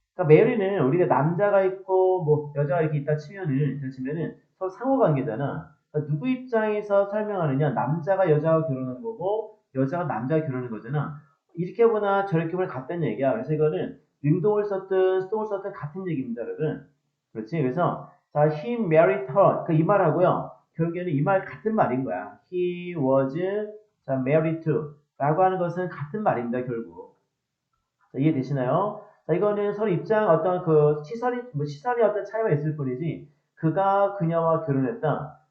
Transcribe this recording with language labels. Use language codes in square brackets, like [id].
[ko] 그러니까 marry는 우리가 남자가 있고 뭐 여자가 이렇게 있다 치면은 서로 상호관계잖아. 그러니까 누구 입장에서 설명하느냐? 남자가 여자와 결혼한 거고 여자가 남자와 결혼한 거잖아. 이렇게 보나 저렇게 보나 같다는 얘기야. 그래서 이거는 능동을 썼든 수동을 썼든 같은 얘기입니다, 여러분. 그렇지? 그래서 자, [en] he married her. [ko] 그 이 말하고요. 결국에는 이 말 같은 말인 거야. [en] He was [ko] 자, [en] married to [ko] 라고 하는 것은 같은 말입니다, 결국. 자, 이해되시나요? 자, 이거는 서로 입장 어떤 그 시설이 어떤 차이가 있을 뿐이지 그가 그녀와 결혼했다.